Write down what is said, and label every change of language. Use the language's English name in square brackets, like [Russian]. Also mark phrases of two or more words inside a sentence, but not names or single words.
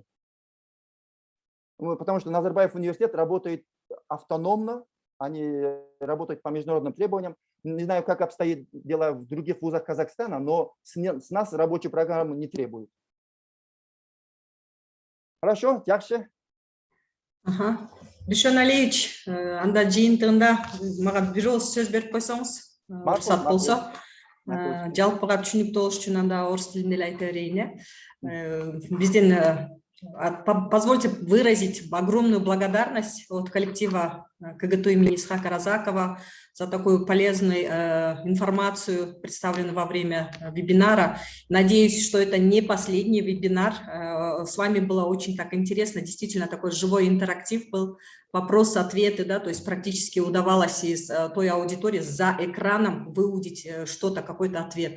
[Russian] Потому что Назарбаев университет работает автономно, они работают по международным требованиям. Не знаю, как обстоит дело в других вузах Казахстана, но с нас рабочую программу не требуют. Хорошо, дальше. Ага. [Kyrgyz] Дүйшен Алиевич, анда жыйынтыгында мага бир ооз сөз берип койсоңуз, уруксат болсо. Жалпыга түшүнүктүү болуш үчүн анда орус тилинде эле айта берейин. [Russian] Бизден позвольте выразить огромную благодарность от коллектива КГТУ имени Исхака Разакова за такую полезную информацию, представленную во время вебинара. Надеюсь, что это не последний вебинар. С вами было очень так интересно, действительно такой живой интерактив был, вопросы-ответы, да, то есть практически удавалось из той аудитории за экраном выудить что-то, какой-то ответ.